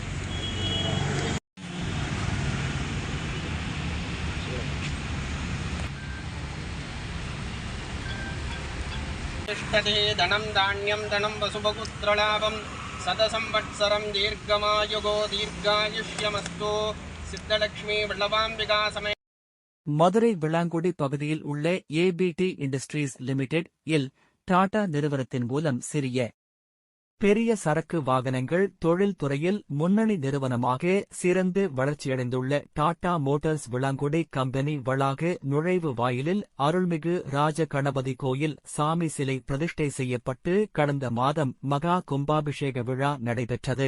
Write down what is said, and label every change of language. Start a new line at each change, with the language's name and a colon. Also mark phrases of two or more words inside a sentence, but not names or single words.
Sanskrit: तिष्ठते धनं धान्यं धनं वसुभपुत्रलाभं सतसंवत्सरं दीर्घमायुगो दीर्घायुष्यमस्तु सिद्धलक्ष्मी वल्लभाम्बिका समय
Tamil: மதுரை விளாங்குடி பகுதியில் உள்ள ஏபிடி இண்டஸ்ட்ரீஸ் லிமிடெட் இல் டாடா நிறுவனத்தின் மூலம் சிறிய பெரிய சரக்கு வாகனங்கள் தொழில் துறையில் முன்னணி நிறுவனமாக சிறந்து வளர்ச்சியடைந்துள்ள டாடா மோட்டார்ஸ் விளாங்குடி கம்பெனி வளாக நுழைவு வாயிலில் அருள்மிகு ராஜ கணபதி கோயில் சாமி சிலை பிரதிஷ்டை செய்யப்பட்டு கடந்த மாதம் மகா கும்பாபிஷேக விழா நடைபெற்றது.